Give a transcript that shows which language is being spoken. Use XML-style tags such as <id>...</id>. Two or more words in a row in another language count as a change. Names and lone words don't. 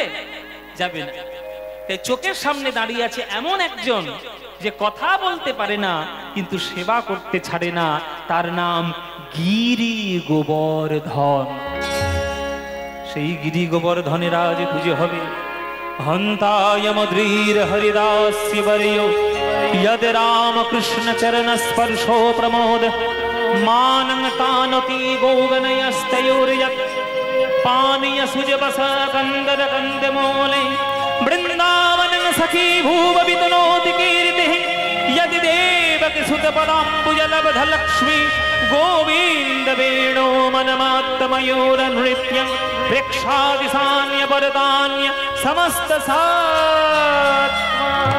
<bn>যাবে না। তাই চোখের সামনে দাঁড়িয়ে আছে এমন একজন যে কথা বলতে পারে না কিন্তু সেবা করতে ছাড়ে না, তার নাম গিরি গোবর্ধন। সেই গিরি গোবর্ধনের আজ পুজো হবে।</bn> <sa>हन्ताय मद्रीर हरिदास्य वर्यो यद रामकृष्ण चरण स्पर्शो प्रमोद मानं तानति गोगनयस्तयोर्यत् पानीय सुजबस कंदर कंदमूले वृंदावनं सखी भूव वितनोति कीर्तिः यदि देवकी सुत पदाम्बुजलब्ध लक्ष्मी गोविंद वेणो मनमात्तमयूर नृत्यं प्रेक्षादिसान्य वरदान्य समस्त सात्मा</sa>